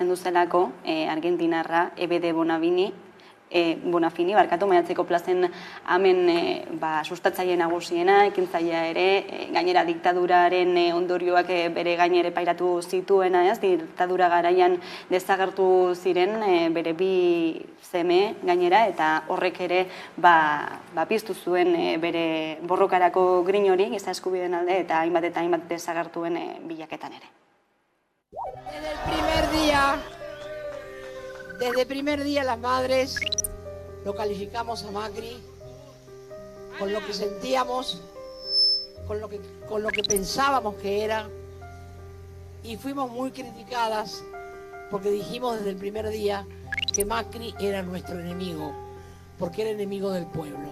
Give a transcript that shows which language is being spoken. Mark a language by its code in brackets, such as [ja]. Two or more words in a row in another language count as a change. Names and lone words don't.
[eu] zendu zelako, argentinarra, Ebede Bonafini, maiatzeko plazen hemen sustatzaile nagusiena, ekintzailea ere, gainera diktaduraren ondorioak bere gainere pairatu zituena, diktadura garaian desagertu ziren bere bi seme gainera, eta horrek ere piztu zuen bere borrokarako grin hori, giza eskubideen alde, eta hainbat desagertuen bilaketan ere. [es] Desde el primer día las madres lo calificamos a Macri con lo que sentíamos, con lo que pensábamos que era, y fuimos muy criticadas porque dijimos desde el primer día que Macri era nuestro enemigo, porque era enemigo del pueblo.